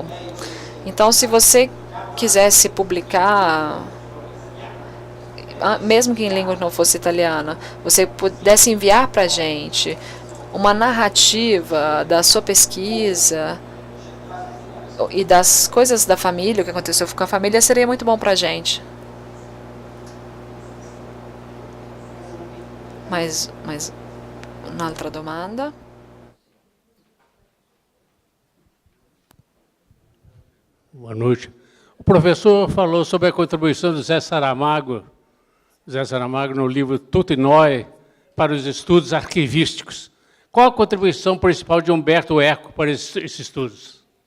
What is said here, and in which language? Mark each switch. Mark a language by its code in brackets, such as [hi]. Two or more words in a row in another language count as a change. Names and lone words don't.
[pt] Então, se você quisesse publicar, mesmo que em língua que não fosse italiana, você pudesse enviar para a gente uma narrativa da sua pesquisa e das coisas da família, o que aconteceu com a família, seria muito bom para a gente. [it] Mais un'altra domanda? [pt] Boa noite. O professor falou sobre a contribuição do Zé Saramago no livro Tutti Noi para os estudos arquivísticos. Qual a contribuição principal de Umberto Eco para esses estudos?